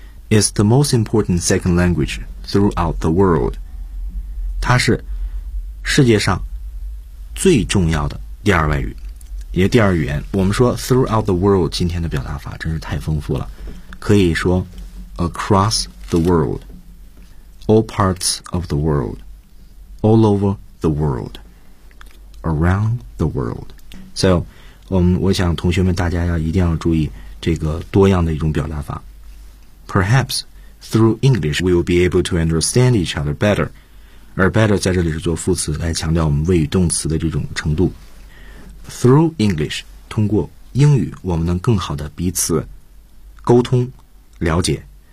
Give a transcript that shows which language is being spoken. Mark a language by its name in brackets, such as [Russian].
[English] It's the most important second language throughout the world。 [Chinese] 它是世界上最重要的第二外语，也第二语言。我们说 [English] throughout the world， [Chinese] 今天的表达法真是太丰富了，可以说 [English] across the world。 All parts of the world, all over the world, around the world. [Chinese] So, 我想同学们大家要一定要注意这个多样的一种表达法。 [English] Perhaps through English we will be able to understand each other better. [Chinese] 而 better 在这里是做副词来强调我们谓语动词的这种程度。 [English] Through English, [Chinese] 通过英语我们能更好的彼此沟通了解。